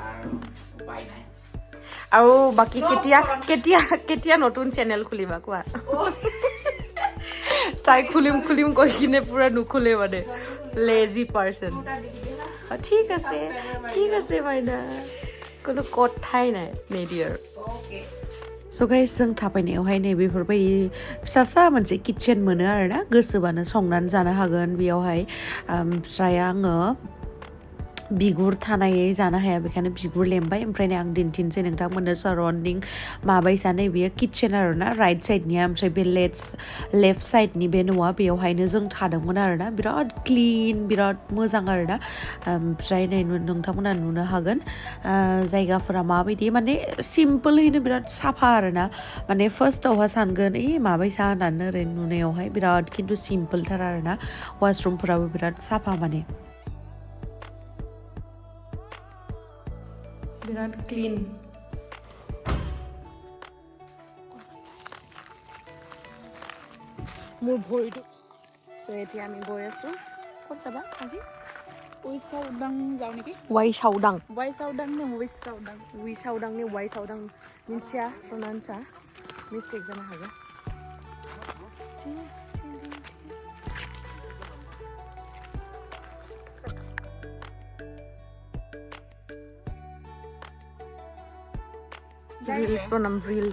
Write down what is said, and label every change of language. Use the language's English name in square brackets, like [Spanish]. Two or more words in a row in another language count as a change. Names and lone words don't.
[Assamese] আৰু বাকি কেতিয়া নতুন চেনেল খুলিবা কোৱা তাই খুলিম কৈ কিনে পুৰা নুখুলে মানে [English] lazy person [Assamese] ঠিক আছে মাইনা কোনো কথাই নাই নেডিয়াৰ [English] So guys, [Bodo] जों थाबायनायावहाय नै बेफोरबायदि फिसा मोनसे किचेन मोनो आरोना गोसोबानो संनानै जानो हागोन बेयावहाय ओमफ्राय आङो बिगुर थानायै जानो हाया बेखायनो बिगुर लेमबाय ओमफ्रायनो आं दिन्थिनोसै नोंथांमोननो साराउन्डिं माबायसा नैबेयो किटचेन आरोना [English] right sideनिया [Bodo] ओमफ्राय बे [English] left sideनि [Bodo] बे न'आ बेयावहायनो जों थादोंमोन आरोना बिराद क्लिन बिराद मोजां आरोना ओमफ्राय नै नोंथांमोना नुनो हागोन जायगाफोरा माबायदि माने सिम्पोलैनो बिराद साफा आरोना माने फार्स्टआवहा सानगोन माबायसा होननानै ओरैनो नुनायावहाय बिराद खिन्थु सिम्पोलथार आरोना वाशरुमफोराबो बिराद साफा माने [Assamese] বিরাট ক্লিন মোৰ ভৰিটো সো এতিয়া আমি গৈ আছো ক'ত যাবা আজি উইচাউদাং যাও নেকি वाइसाउदां নে উইচাউদাং [Bodo] নে वाइसाउदां मिन्थिया प्रनाउन्सआ मिस्टेक जानो हागौ Reels banam reels.